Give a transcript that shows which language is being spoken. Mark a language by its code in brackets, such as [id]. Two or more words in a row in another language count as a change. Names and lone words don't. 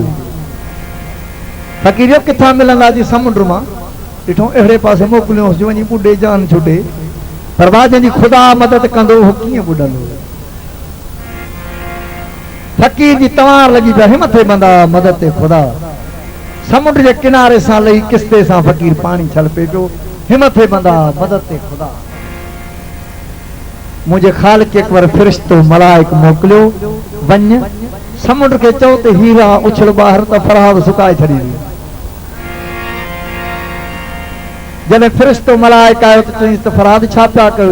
[sd] फ़कीर जो किथां मिलंदा जी समुंड मां ॾिठो अहिड़े पासे मोकिलियोसि वञी ॿुॾे जान छुटे पर जंहिंजी खुदा मदद कंदो हो कीअं ॿुॾंदो। फ़कीर जी तवार लगी पिया हिमथे बंदा मदद ते खुदा। समुंड के किनारे सां लही किस्ते सां फ़कीर पानी छल पे पियो हिमथे बंदा मदद ते खुदा। मुझे खालिक एक बार फ़रिश्तो मलाइक मोकिलियो वञ समुंड के चओ त हीरा उछल ॿाहिरि त फरहाद सुकाए छॾींदी। जॾहिं फ़रिश्तो मलाइक आयो त चईंसि त फरहाद छा पिया कयो?